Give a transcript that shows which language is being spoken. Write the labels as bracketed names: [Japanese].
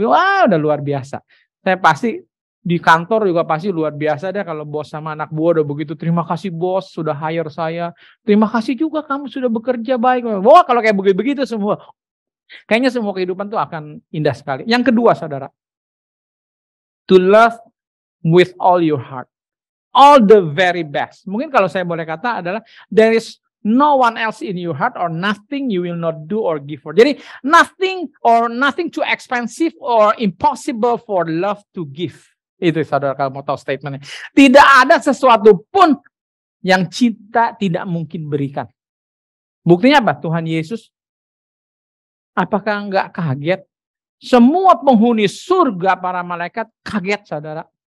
[Indonesian] Wah, udah luar biasa. Saya pasti di kantor juga pasti luar biasa deh kalau bos sama anak buah udah begitu. Terima kasih bos sudah hire saya. Terima kasih juga kamu sudah bekerja baik. Wah, kalau kayak begitu semua. Kayaknya semua kehidupan tuh akan indah sekali. Yang kedua, saudara. [English] To love with all your heart. All the very best. [Indonesian] Mungkin kalau saya boleh kata adalah [English] there is no one else in your heart or nothing you will not do or give for. Jadi nothing too expensive or impossible for love to give. [Indonesian] Itu saudara kalau mau tahu statementnya. Tidak ada sesuatu pun yang cinta tidak mungkin berikan. Buktinya apa? Tuhan Yesus. Apakah enggak kaget? Semua penghuni surga para malaikat kaget saudara.